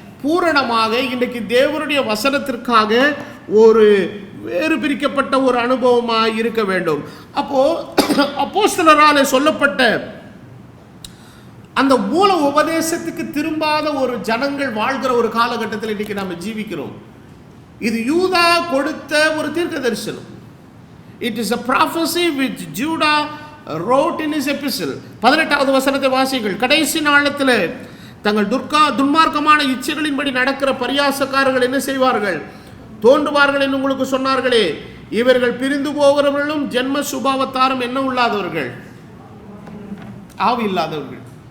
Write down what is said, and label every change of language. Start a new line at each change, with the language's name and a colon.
Tamil: பூரணமாக இன்றைக்கு தேவனுடைய வசனத்திற்காக ஒரு வேறு பிரிக்கப்பட்ட ஒரு அனுபவமாக இருக்க வேண்டும். அப்போது அப்போஸ்தலரால் சொல்லப்பட்ட அந்த மூல உபதேசத்துக்கு திரும்பாத ஒரு ஜனங்கள் வாழ்கிற ஒரு காலகட்டத்தில் இன்றைக்கி நம்ம ஜீவிக்கிறோம். இது யூதா கொடுத்த ஒரு தீர்க்க தரிசனம்.
English: It is a prophecy which Judah wrote in his epistle.
Tamil: 18வது வசனத்தை வாசிங்கள். கடைசி நாளத்தில் தங்கள் துன்மார்க்கமான இச்சைகளின்படி நடக்கிற பரியாசக்காரர்கள் என்ன செய்வார்கள்? தோன்றுவார்கள் என்று உங்களுக்கு சொன்னார்களே, இவர்கள் பிரிந்து போகிறவர்களும் ஜென்ம சுபாவத்தாரும் என்ன உள்ளாதவர்கள்? ஆவி இல்லாதவர்கள்.